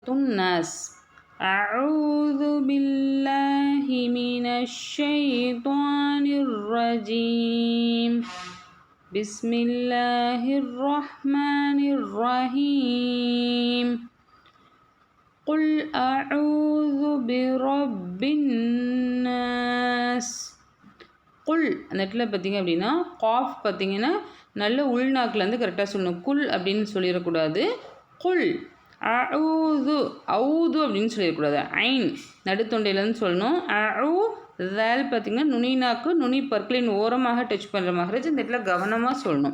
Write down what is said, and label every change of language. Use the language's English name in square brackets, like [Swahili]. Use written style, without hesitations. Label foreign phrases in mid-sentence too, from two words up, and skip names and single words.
[Arabic] الناس أعوذ بالله من الشيطان الرجيم بسم الله الرحمن الرحيم قل أعوذ برب الناس [Tamil] குல் அந்த இடத்துல பார்த்திங்க அப்படின்னா காஃப் பார்த்திங்கன்னா நல்ல உள்நாக்கிலேருந்து கரெக்டாக சொல்லணும். குல் அப்படின்னு சொல்லிடக்கூடாது. [Arabic] قل أعوذ أعوذ [Tamil] அப்படின்னு சொல்லிடக்கூடாது. ஐன் நடுத்தொண்டையிலேருந்து சொல்லணும். அவு வேல் பார்த்திங்கன்னா நுனி நாக்கு நுனி பற்களின் ஓரமாக டச் பண்ணுற மகரஜ் இந்த இடத்துல கவனமாக சொல்லணும்.